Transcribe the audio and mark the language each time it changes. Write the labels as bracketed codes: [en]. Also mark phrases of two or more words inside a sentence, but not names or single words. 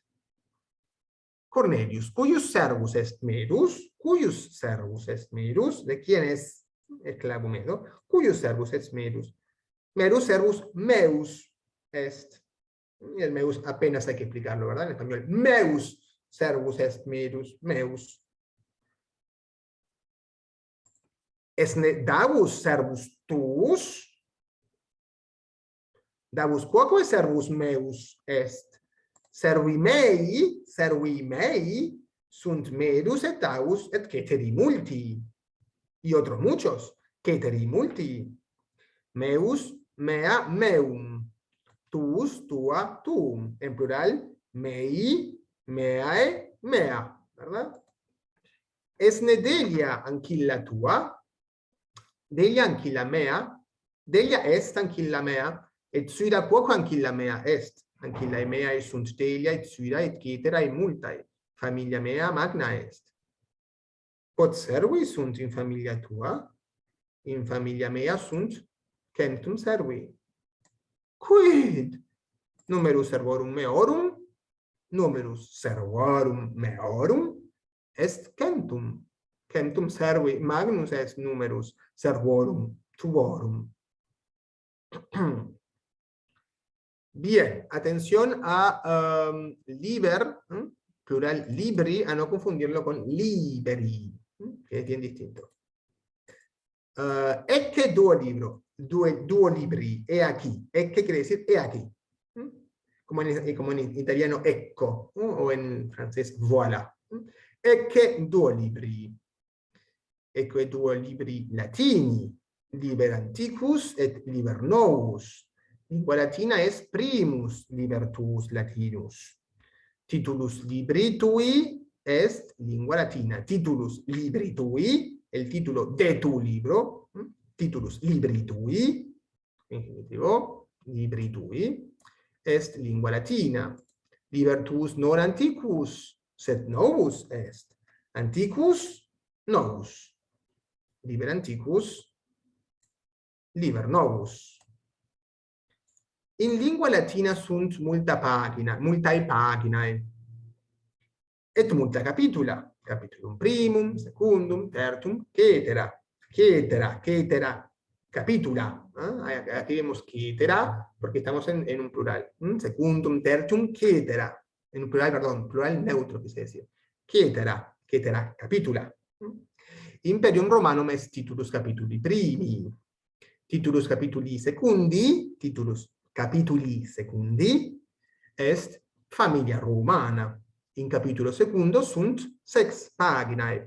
[la] Cornelius, cuius servus est Merus? Cuius servus est Merus? [es] ¿De quién es esclavo Medo? [la] Cuius servus est Merus? Merus servus meus est. [es] Y el meus apenas hay que explicarlo, ¿verdad? En español, [la] meus servus est Merus, meus. Esne davus servus tuus? Davus quoque servus meus est? Servi mei sunt Merus et davus et ceteri multi. [es] Y otros muchos, [la] ceteri multi. Meus, mea, meum. Tuus, tua, tuum. [es] En plural, [la] mei, meae, mea. ¿Verdad? Esne delia anquilla tua? Delia anquilla mea? Delia est anquilla mea? Et suida quoque anquilla mea est? Anquillae meae sunt delia et suida et ceterae multae. Familia mea magna est. Quod servi sunt in familia tua? In familia mea sunt centum servi. Quid? Numerus servorum meorum? Numerus servorum meorum est centum. Centum servi magnus est numerus servorum tuorum. [es] Bien, atención a liber, plural libri, a no confundirlo con liberi, que es bien distinto. [la] Ecce duo libro, duo libri, [es] he aquí. Ecce quiere decir he aquí. Como en italiano ecco, o en francés voilà. [la] Ecce duo libri. Ecce duo libri latini, liber antiquus et liber novus. Lingua latina es primus liber tuus latinus. Titulus libri tui est lingua latina. Titulus libri tui, [es] el título de tu libro. [la] Titulus libri tui, infinitivo, libri tui, est lingua latina. Liber tuus non antiquus, sed novus est. Antiquus, novus. Liber antiquus, liber novus. In lingua latina sunt multae paginae, et multa capitula, capitulum primum, secundum, tertum, cetera, capitula. [es] Aquí vemos cetera, porque estamos en un plural. [la] Secundum, tertum, cetera. [es] En un plural, perdón, plural neutro, quise decir. [la] Cetera, capitula. Imperium Romanum est titulus capituli primi. Titulus capituli secundi, est familia romana. In capitulo secundo sunt 6 paginae.